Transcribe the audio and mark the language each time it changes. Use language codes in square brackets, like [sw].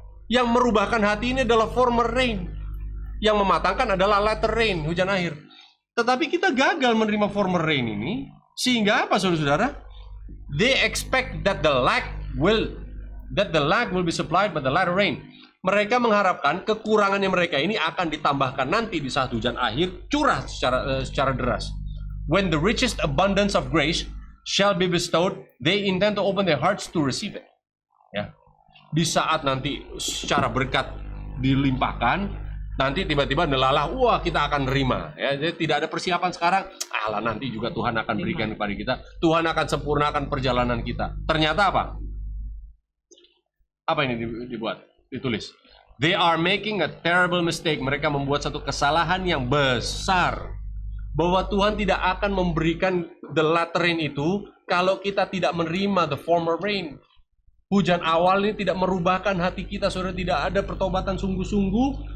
[id] Yang merubahkan hati ini adalah [en] former rain. [id] Yang mematangkan adalah [en] latter rain, [id] hujan akhir. Tetapi kita gagal menerima [en] former rain [id] ini. Sehingga apa saudara-saudara? [en] They expect that the lack will be supplied by the latter rain. [id] Mereka mengharapkan kekurangannya mereka ini akan ditambahkan nanti di saat hujan akhir curah secara deras. [en] When the richest abundance of grace shall be bestowed, they intend to open their hearts to receive it. [id] Ya. Di saat nanti secara berkat dilimpahkan, Nanti tiba-tiba nelalah, wah kita akan nerima. Ya, jadi tidak ada persiapan sekarang. Alah, nanti juga Tuhan akan berikan kepada kita. Tuhan akan sempurnakan perjalanan kita. Ternyata apa? Apa ini dibuat? Ditulis. [en] They are making a terrible mistake. [id] Mereka membuat satu kesalahan yang besar. Bahwa Tuhan tidak akan memberikan [en] the latter rain [id] itu kalau kita tidak menerima [en] the former rain. [id] Hujan awal ini tidak merubahkan hati kita, saudara. Tidak ada pertobatan sungguh-sungguh.